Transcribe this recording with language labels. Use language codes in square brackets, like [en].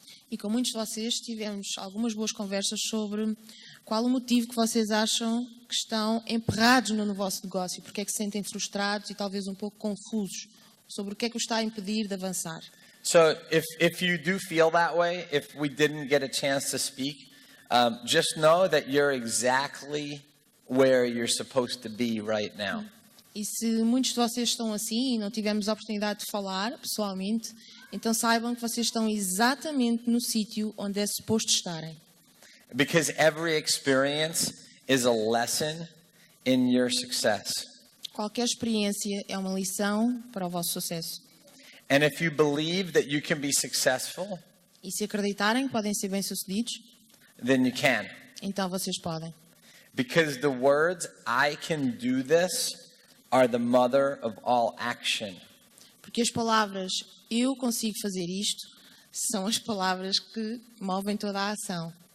[pt] E com muitos de vocês tivemos algumas boas conversas sobre qual o motivo que vocês acham que estão emperrados no vosso negócio, porque é que se sentem frustrados e talvez um pouco confusos sobre o que é que os está a impedir de avançar. [en] So if you do feel that way, if we didn't get a chance to speak, just know that you're exactly where you're supposed to be right now. [pt] E se muitos de vocês estão assim e não tivemos a oportunidade de falar pessoalmente, então saibam que vocês estão exatamente no sítio onde é suposto estarem. [en] Because every experience is a lesson in your success. [pt] Qualquer experiência é uma lição para o vosso sucesso. [en] And if you believe that you can be successful, [pt] E se acreditarem que podem ser bem-sucedidos, [en] then you can. [pt] então vocês podem. [en] Because the words "I can do this" are the mother of all action. [pt] Porque as palavras eu consigo fazer isto são as palavras que movem toda a ação.